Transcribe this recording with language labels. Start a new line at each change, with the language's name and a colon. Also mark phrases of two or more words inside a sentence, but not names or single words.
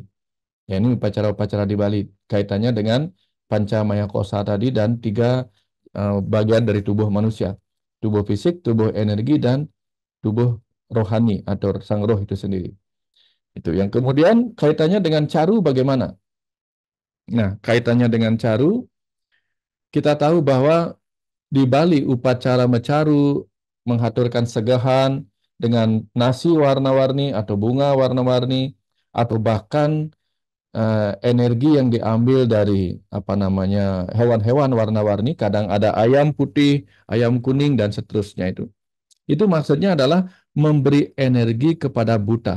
Indonesian: Ya, ini upacara-upacara di Bali kaitannya dengan Pancamaya Kosa tadi dan 3 bagian dari tubuh manusia. Tubuh fisik, tubuh energi, dan tubuh rohani atau sang roh itu sendiri. Itu yang kemudian kaitannya dengan caru bagaimana? Nah, kaitannya dengan caru, kita tahu bahwa di Bali upacara mecaru menghaturkan segahan dengan nasi warna-warni atau bunga warna-warni atau bahkan energi yang diambil dari apa namanya hewan-hewan warna-warni, kadang ada ayam putih, ayam kuning dan seterusnya itu. Itu maksudnya adalah memberi energi kepada buta.